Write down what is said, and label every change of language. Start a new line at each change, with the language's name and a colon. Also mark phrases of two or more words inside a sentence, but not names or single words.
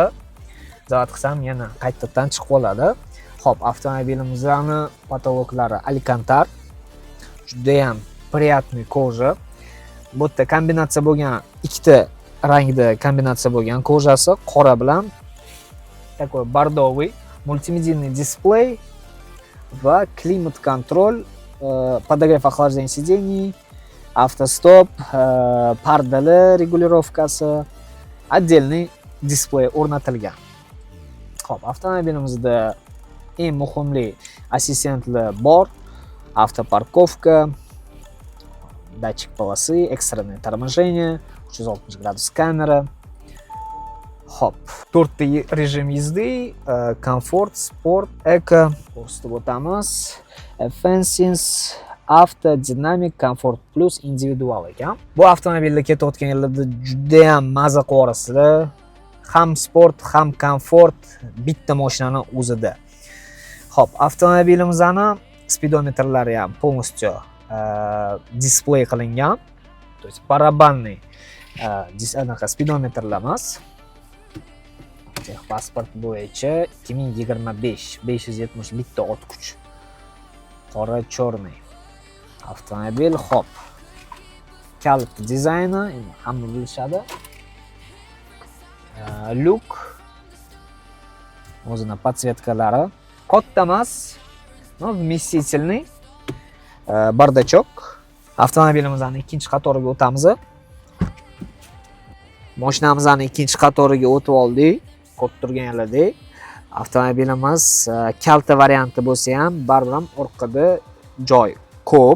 Uzbek: Zavod qilsam yana qaytadan chiqib oladi. Hop, avtomobilimizning potoloklari Alcantar. Juda ham
Russian: приятный кожа.
Uzbek: Bu yerda kombinatsiya bo'lgan ikkita rangda kombinatsiya bo'lgan kojasi, qora bilan
Russian: такой бордовый, мультимедийный дисплей
Uzbek: va klimat-kontrol,
Russian: подогрев охлаждения сидений, автостоп,
Uzbek: pardali regulirovkasi,
Russian: отдельный displey
Uzbek: o'rnatilgan. Xo'p, avtomobilimizda eng muhimli assistentlar bor. Avtoparkovka,
Russian: датчик полосы, экстренное торможение, 360 градус камера.
Uzbek: Hop, 4 ta rejim yezdi, komfort, sport, eco, ko'rsatib o'tamiz.
English: Efficiency, auto, dynamic, comfort plus, individual ekan.
Uzbek: Bu avtomobilda ketayotgan yerlarda juda ham maza qilasizlar. Ham sport, ham komfort bitta mashinaning o'zida. Hop, avtomobilimizning speedometrlari ham полностью display qilingan.
Russian: То есть
Uzbek: barabanniy speedometrlar emas. Pasport bo'yicha 2025 570 bitta ot kuch. Qora черный avtomobil. Hop. Kalit dizayni hamma bilishadi. Lyuk o'zining podsvetkalari katta emas,
Russian: но вместительный.
Uzbek: Bardachok. Avtomobilimizning ikkinchi qatoriga o'tamiz. Mashinamizning ikkinchi qatoriga o'tib oldik. Ko'rib turganingizdek, avtomobilimiz kalta varianti bo'lsa ham, baribir orqada joy ko'p.